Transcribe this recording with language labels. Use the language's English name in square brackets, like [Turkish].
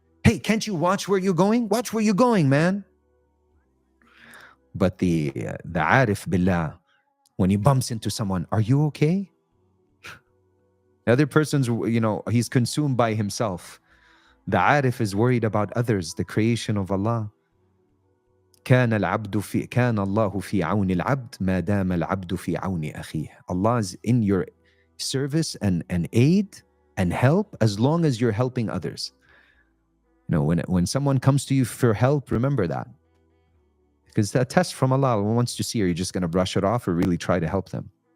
[English] Hey, can't you watch where you're going? Watch where you're going, man. But the arif billah, when he bumps into someone, are you okay? The other person's, he's consumed by himself. The arif is worried about others, the creation of Allah. [Arabic] كان الله في عون العبد ما دام العبد في عون أخيه. [English] Allah is in your service and aid and help as long as you're helping others. When someone comes to you for help, remember that. Because a test from Allah wants to see, are you just going to brush it off or really try to help them?